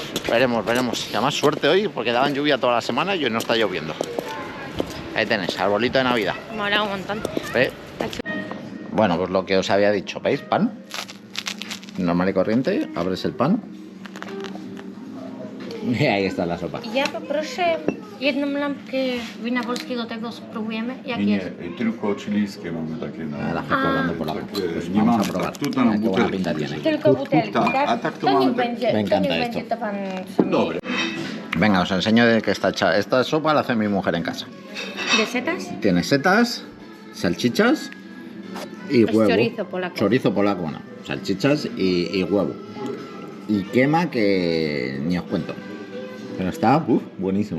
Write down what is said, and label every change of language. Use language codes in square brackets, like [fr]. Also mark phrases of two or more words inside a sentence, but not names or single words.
[es] Y además suerte hoy porque daban lluvia toda la semana y hoy no está lloviendo. Ahí tenéis, arbolito de Navidad. Mola un montón. Bueno, pues lo que os había dicho, ¿veis? Pan normal y corriente, abres el pan i ahí está la sopa. [pl] Ja poproszę jedną lampkę wina polskiego, tego spróbujemy. Jak Nie, jest? tylko chilijskie mamy takie na... [es] La gente hablando por la boca. Pues [pl] nie [es] vamos [pl] mamy [es] a probar. [pl] tak, tutaj na [es] Qué buena [pl] butelki. [es] pinta tiene. [pl] Tylko butelki, tak? tak? A tak to to mamy niech tak- będzie, [es] Me [pl] to [es] encanta [pl] niech [es] esto. [pl] będzie to pan sam. Dobre. [es] Venga, os enseño de qué está hecha. Esta sopa la hace mi mujer en casa. ¿De setas? Tiene setas, salchichas y Es huevo. chorizo polaco. Chorizo polaco, bueno, salchichas y huevo. Y quema que ni os cuento. Pero está buenísima.